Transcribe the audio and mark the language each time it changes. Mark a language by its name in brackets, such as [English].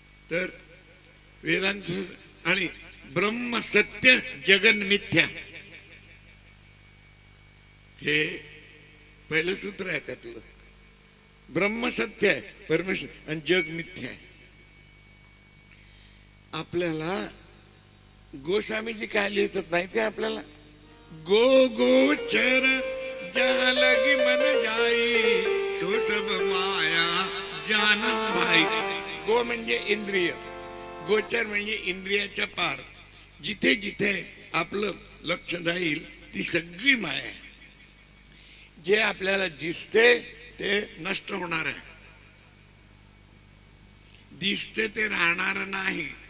[Marathi] तर वेदांत आणि [Sanskrit] ब्रह्म सत्य जगन मिथ्या, [Marathi] हे पहिलं सूत्र आहे त्यातलं. ब्रह्म सत्य आहे, परमेश्वर, आणि जग मिथ्या आहे. आपल्याला गोस्वामीजी काय लिहितात माहिती आहे आपल्याला? [Hindi] गो गोचर जहाँ लगी मन जाई, सो सब माया जान भाई. [Marathi] गो म्हणजे इंद्रिय, गोचर म्हणजे इंद्रियाच्या पार. जिथे जिथे आपलं लक्ष जाईल ती सगळी माया आहे. जे आपल्याला दिसते ते नष्ट होणार आहे, दिसते ते राहणार नाही.